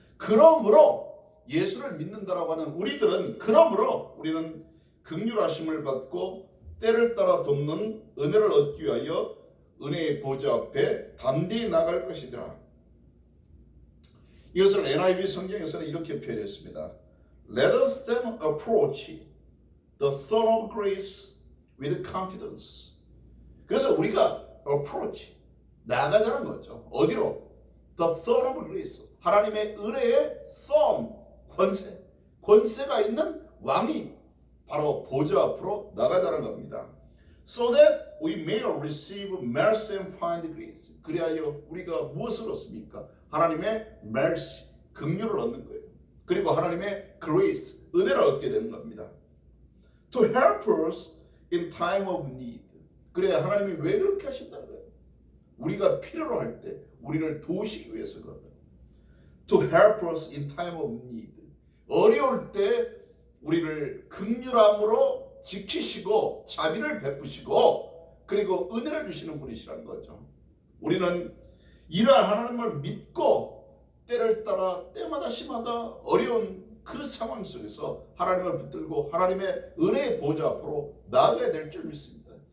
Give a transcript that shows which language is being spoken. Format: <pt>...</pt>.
<ko>그러므로 예수를 믿는다라고 하는 우리들은, 그러므로 우리는 긍휼하심을 받고 때를 따라 돕는 은혜를 얻기 위하여 은혜의 보좌 앞에 담대히 나갈 것이더라. 이것을 NIV 성경에서는 이렇게 표현했습니다.</ko> <en>Let us then approach the throne of grace with confidence.</en> <ko>그래서 우리가 approach, 나가자는 거죠. 어디로?</ko> <en>The throne of grace.</en> <ko>하나님의 은혜의 throne, 권세가 있는 왕이 바로 보좌 앞으로 나가자는 겁니다.</ko> <en>So that we may receive mercy and find grace.</en> <ko>그리하여 우리가 무엇을 얻습니까? 하나님의 mercy, 긍휼을 얻는 거예요. 그리고 하나님의 grace, 은혜를 얻게 되는 겁니다.</ko> <en>To help us in time of need.</en> <ko>그래야 하나님이 왜 그렇게 하신다는 거예요? 우리가 필요로 할 때 우리를 도우시기 위해서거든.</ko> <en>To help us in time of need.</en> <ko>어려울 때 우리를 긍휼함으로 지키시고 자비를 베푸시고 그리고 은혜를 주시는 분이시라는 거죠. 우리는 이러한 하나님을 믿고 때를 따라 때마다 시마다 어려운 그 상황 속에서 하나님을 붙들고 하나님의 은혜의 보좌 앞으로 나아가야 될 줄 믿습니다.</ko>